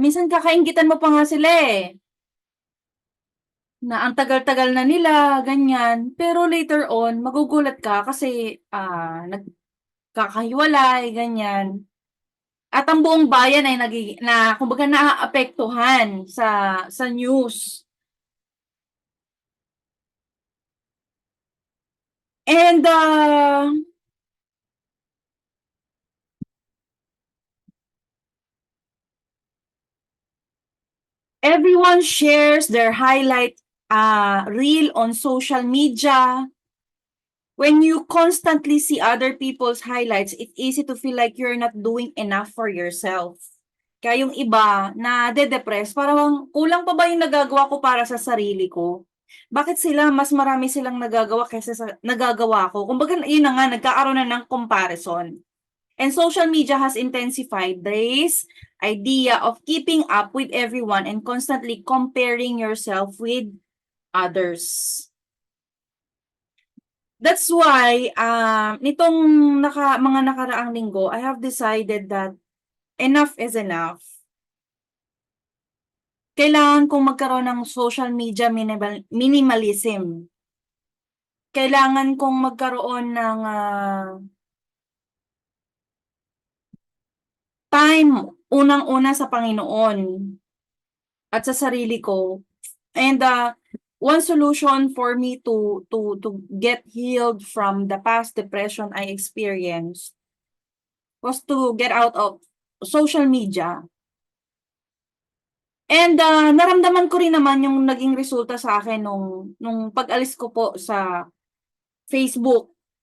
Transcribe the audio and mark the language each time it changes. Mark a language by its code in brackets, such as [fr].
[tl] Minsan kakainggitan mo pa nga sila na ang tagal-tagal na nila, ganyan. Pero later on, magugulat ka kasi nagkakahiwalay, ganyan. At ang buong bayan ay kumbaga naaapektuhan sa news. [en] And everyone shares their highlight reel on social media. When you constantly see other people's highlights, it's easy to feel like you're not doing enough for yourself. [tl] Kaya yung iba nade-depress, parang kulang pa ba yung nagagawa ko para sa sarili ko? Bakit sila mas marami silang nagagawa kaysa sa nagagawa ko? Kumbaga yun na nga, nagkakaroon na ng comparison. [en] And social media has intensified this idea of keeping up with everyone and constantly comparing yourself with others. That's why, [tl] nitong mga nakaraang linggo, [en] I have decided that enough is enough. [tl] Kailangan kong magkaroon ng social media minimalism. Kailangan kong magkaroon ng time, unang-una sa Panginoon at sa sarili ko. [en] And one solution for me to get healed from the past depression I experienced was to get out of social media. [tl] And naramdaman ko rin naman yung naging resulta sa akin nung pag-alis ko po sa Facebook.